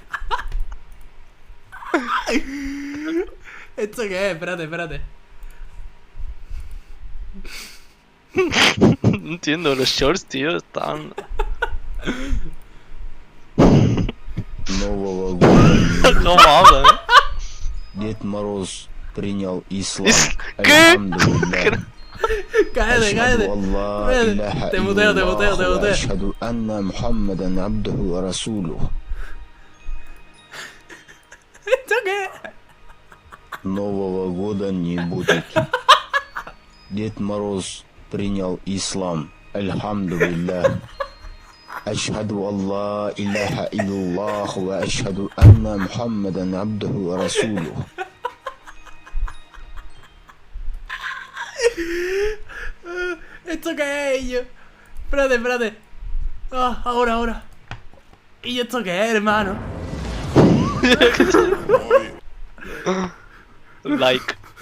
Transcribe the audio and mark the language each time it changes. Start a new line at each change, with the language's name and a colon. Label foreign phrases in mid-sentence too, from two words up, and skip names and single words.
Spanish: ¿Esto qué es? Espérate. No entiendo, los shorts, tío, están...
Russian: Нового года.
Spanish: ¿Cómo hablan,
Russian: Дед Мороз принял ислам.
Spanish: ¿Qué?
Russian: Альхамдулиллах.
Spanish: Cállate, cállate. Te muteo, te muteo, te muteo.
Arabic: أشهد أن محمدا عبده ورسوله.
Spanish: ¿Esto qué?
Russian: Нового года не будет. Дед Мороз принял ислам. Альхамдулиллах.
Arabic: أشهد أن لا إله إلا الله وأشهد أن محمدا عبده ورسوله.
Spanish: ¿Esto qué es, yo? Espérate, espérate. Ah, ahora. ¿Y esto qué es, hermano? Like.